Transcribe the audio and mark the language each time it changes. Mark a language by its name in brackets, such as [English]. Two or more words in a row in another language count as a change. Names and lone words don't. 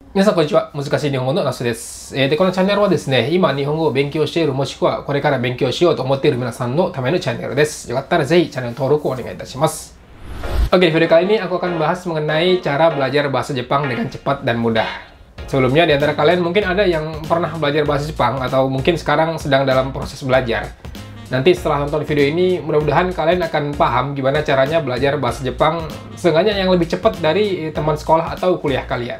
[Japanese] 皆さんこんにちは。難しい日本語のナスです。このチャンネルはですね、今日本語を勉強しているもしくはこれから勉強しようと思っている皆さんのためのチャンネルです。よかったらぜひチャンネル登録をお願いいたします。 [Indonesian] Oke, di video kali ini aku akan bahas mengenai cara belajar bahasa Jepang dengan cepat dan mudah. Sebelumnya di antara kalian mungkin ada yang pernah belajar bahasa Jepang atau mungkin sekarang sedang dalam proses belajar. Nanti setelah nonton video ini, mudah-mudahan kalian akan paham gimana caranya belajar bahasa Jepang seenggaknya yang lebih cepat dari teman sekolah atau kuliah kalian.